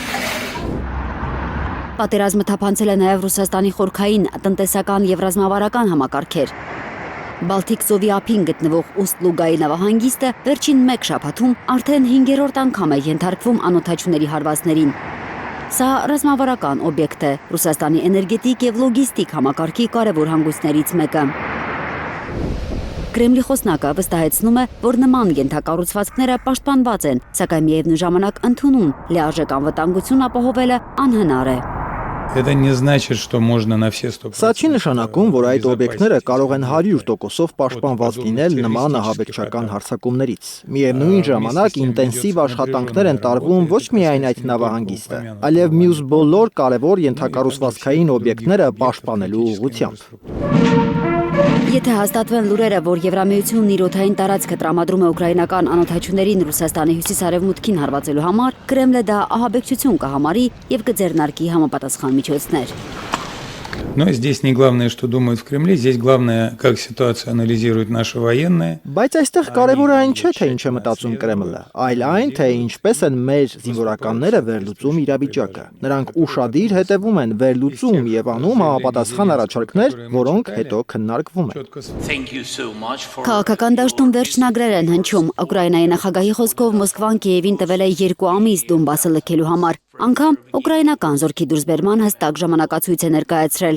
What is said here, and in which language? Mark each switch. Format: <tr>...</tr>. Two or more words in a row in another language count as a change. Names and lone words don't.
<hy>Պատերազմը թափանցել է նաև Ռուսաստանի խորքային, տնտեսական եւ ռազմավարական համակարգեր։ Բալթիկ ծովի ափին գտնվող Ուստ-Լուգայի նավահանգիստը վերջին 1 շաբաթում արդեն 5-րդ անգամ է ենթարկվում անօդաչուների հարվածներին։ Սա ռազմավարական օբյեկտ է, Ռուսաստանի էներգետիկ եւ լոգիստիկ համակարգի կարևոր հանգույցներից մեկը։ Կրեմլի խոսնակը վստահեցնում է, որ նման ենթակառուցվածքները պաշտպանված են, սակայն միևնույն ժամանակ ընդունում լիարժեք անվտանգություն ապահովելը անհնար է։</hy> <ru>Это не значит, что можно на все 100%.</ru> <hy>Սա չի նշանակում, որ այդ օբյեկտները կարող են 100%-ով պաշտպանված լինել նման ահաբեկչական հարձակումներից։ Միևնույն ժամանակ ինտենսիվ աշխատանքներ են տարվում ոչ միայն այդ նավահանգիստը, այլև մյուս բոլոր կարևոր ենթակառուցվածքային օբյեկտները պաշտպանելու ուղղությամբ։ Եթե հաստատվեն լուրերը, որ Եվրամիությունն իր օդային տարածքը տրամադրում է ուկրաինական անօդաչուներին Ռուսաստանի հյուսիսարևմուտքին հարվածելու համար, Կրեմլը դա ահաբեկչություն կհամարի եւ կձեռնարկի համապատասխան միջոցներ։</hy> <ru>Но здесь не главное, что думают в Кремле, здесь главное, как ситуацию анализируют наши военные.</ru> <hy>Բայց այստեղ կարևորը այն չէ, թե ինչ է մտածում Կրեմլը, այլ այն, թե ինչպես են մեր զինվորականները վերլուծում իրավիճակը։ Նրանք ուշադիր հետևում են վերլուծում եւ անում համապատասխան առաջարկներ, որոնք հետո քննարկվում են։ Քաղաքական դաշտում վերջնագրեր են հնչում։ Ուկրաինայի նախագահի խոսքով Մոսկվան Կիևին տվել է 2 ամիս Դոնբասը լքելու համար։ Անգամ ուկրաինական զորքի դուրսբերման հստակ ժամանակացույց է ներկայացրել։</hy>